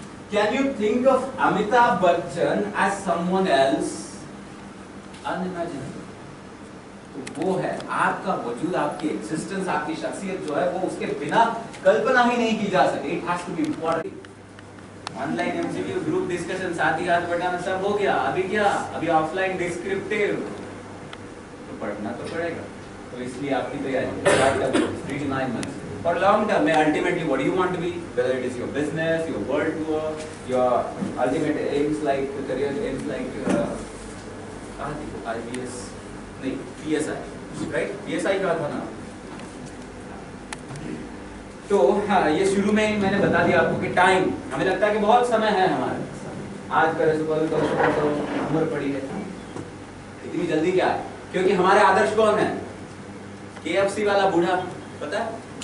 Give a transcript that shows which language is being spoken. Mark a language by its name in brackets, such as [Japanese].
[English] Can you think of Amitabh Bachchan as someone else? Unimaginable. [Hindi] तो वो है आपका वजूद, आपकी एग्जिस्टेंस, आपकी शख्सियत जो है वो उसके बिना कल्पना ही नहीं की जा सकती. [English] It has to be important. [Hindi] Online MCQ, group discussion, साथ ही हाथ बटाना सब हो गया. अभी क्या, अभी ऑफलाइन डिस्क्रिप्टिव तो पढ़ना तो पड़ेगा. तो इसलिए आपकी तैयारी [English] 3 to 9 months. For long term, ultimately, what do you want to be? Whether it is your business, your world tour, your ultimate aims like career aims like IBS, [Hindi] नहीं [English] PSI, right? [Hindi] PSI का था ना. तो हाँ, ये शुरू में मैंने बता दिया आपको कि टाइम, हमें लगता है कि बहुत समय है हमारे. आज करे सुबह तो उम्र पड़ी है, इतनी जल्दी क्या है? क्योंकि हमारे आदर्श कौन है? KFC वाला बूढ़ा, पता है?